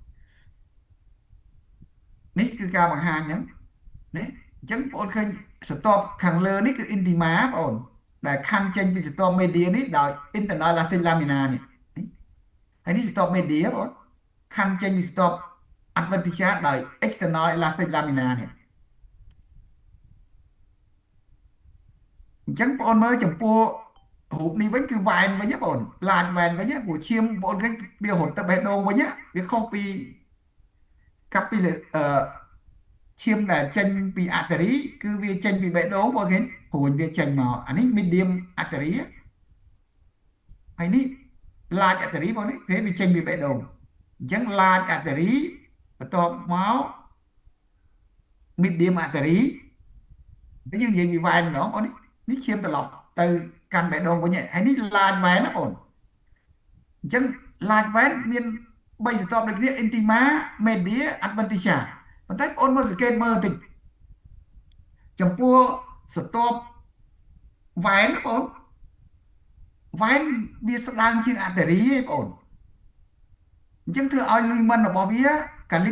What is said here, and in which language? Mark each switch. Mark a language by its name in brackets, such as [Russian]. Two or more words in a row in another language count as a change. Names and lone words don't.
[Khmer] នេះគឺការបង្ហាញហ្នឹងណាអញ្ចឹងបងឃើញស្រទាប់ខាងលើនេះគឺ intima បងដែលខណ្ឌចេញពីស្រទាប់ media នេះដោយ [English] internal elastic lamina [Khmer] នេះហើយនេះស្រទាប់ media បងខណ្ឌចេញពីស្រទាប់ adventitia ដោយ [English] external elastic lamina [Khmer] នេះ អញ្ចឹងបងមើលចំពោះរូបនេះវិញគឺវ៉ែនវិញបងឡានវ៉ែនវិញព្រោះឈាមបងឃើញវារត់ទៅបេះដូងវិញវាខុសពីកាពីឈាមដែលចេញពី artery គឺវាចេញពីបេះដូងបងឃើញព្រួយវាចេញមកអានេះ [English] medium artery [Khmer] ហើយនេះ [English] large artery [Khmer] បងនេះគេវាចេញពីបេះដូងអញ្ចឹង [English] large artery [Khmer] បន្ទាប់មក [English] medium artery [Khmer] យើងនិយាយពីវ៉ែនម្ដងបងនេះឈាមត្រឡប់ទៅកាន់បេះដូងវិញហើយនេះ [English] large vein [Khmer] ណាបងអញ្ចឹង [English] large vein [Khmer] មាន3ស្រទាប់ដូចគ្នា [English] intima media adventitia [Khmer] ប៉ុន្តែបងមើលសង្កេតមើលបន្តិចចំពោះស្រទាប់ vein បង vein វាស្ដើងជាង artery ទេបងអញ្ចឹងធ្វើឲ្យ lumen របស់វាកាលិ